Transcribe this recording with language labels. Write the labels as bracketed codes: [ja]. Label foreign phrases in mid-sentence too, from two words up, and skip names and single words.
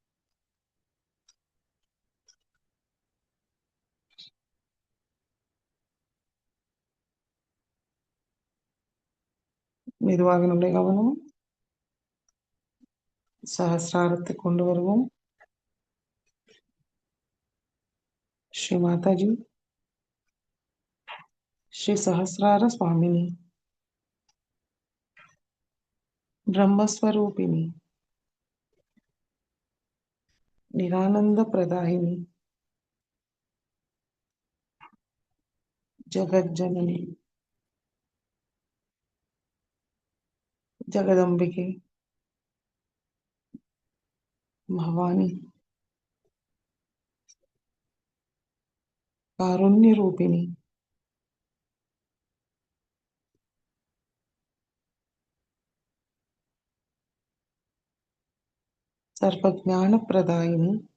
[ta] மெதுவாக நம்முடைய கவனம் சஹஸ்ராரத்தை கொண்டு வருவோம். [sa] श्री माताजी श्री सहस्रार स्वामिनी ब्रह्मस्वरूपिणी निरानंद प्रदायिनी जगत जननी जगदम्बिके भवानी कारुण्य रूपिणी सर्वज्ञान प्रदायिनी